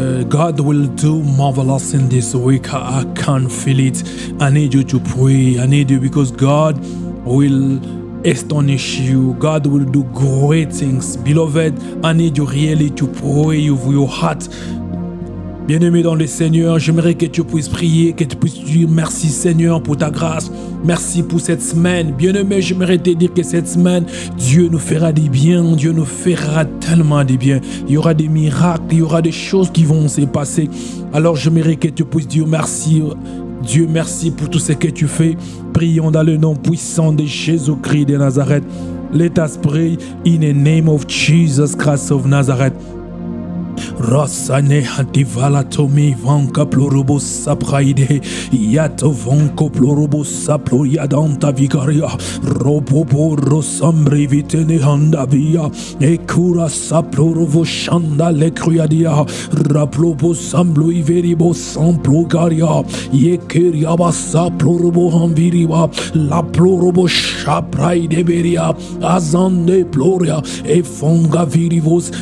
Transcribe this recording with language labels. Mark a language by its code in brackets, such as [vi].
[en] God will do marvelous in this week. I can feel it. I need you to pray. I need you because God will astonish you. God will do great things. Beloved, I need you really to pray with your heart. [fr] Bien-aimé dans le Seigneur, j'aimerais que tu puisses prier, que tu puisses dire merci Seigneur pour ta grâce. Merci pour cette semaine. Bien-aimé, j'aimerais te dire que cette semaine, Dieu nous fera du bien. Dieu nous fera tellement du bien. Il y aura des miracles, il y aura des choses qui vont se passer. Alors j'aimerais que tu puisses dire merci. Dieu, merci pour tout ce que tu fais. Prions dans le nom puissant de Jésus-Christ de Nazareth. [en] Let us pray in the name of Jesus Christ of Nazareth. Rasane hativala tomi vanka plorobo sapraide yato vonko plorobo saplo yadanta vigaria robobo rosambri vitene handavia ekura saplorovo shanda le cruadia raplobo samblo iveribo samplo garia yekeriaba saplorobo hanviriba la plorobo shapraide beria azande ploria e fonga virivos.